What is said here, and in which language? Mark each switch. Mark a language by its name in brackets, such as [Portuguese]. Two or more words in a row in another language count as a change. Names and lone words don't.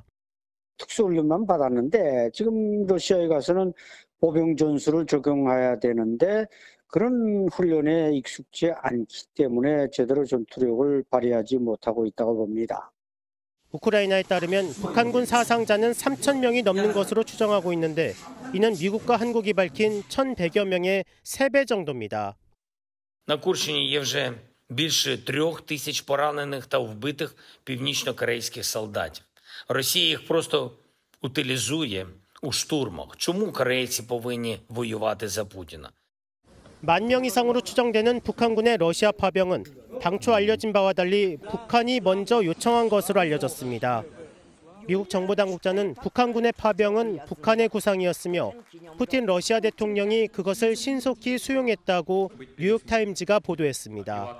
[Korean] 특수훈련만 받았는데 지금 러시아에 가서는 보병 전술을 적용해야 되는데 그런 훈련에 익숙지 않기 때문에 제대로 전투력을 발휘하지 못하고 있다고 봅니다. 우크라이나에 따르면 북한군 사상자는 3,000명이 넘는 것으로 추정하고 있는데 이는 미국과 한국이 밝힌 1,100여 명의 3배 정도입니다. [Ukrainian] На Курщині є вже більше 3000 поранених та вбитих північно-корейських солдатів. Росія їх просто утилізує у штурмах. Чому корейці повинні воювати за Путіна? [Korean] 10,000명 이상으로 추정되는 북한군의 러시아 파병은 당초 알려진 바와 달리 북한이 먼저 요청한 것으로 알려졌습니다. 미국 정보당국자는 북한군의 파병은 북한의 구상이었으며 푸틴 러시아 대통령이 그것을 신속히 수용했다고 뉴욕타임즈가 보도했습니다.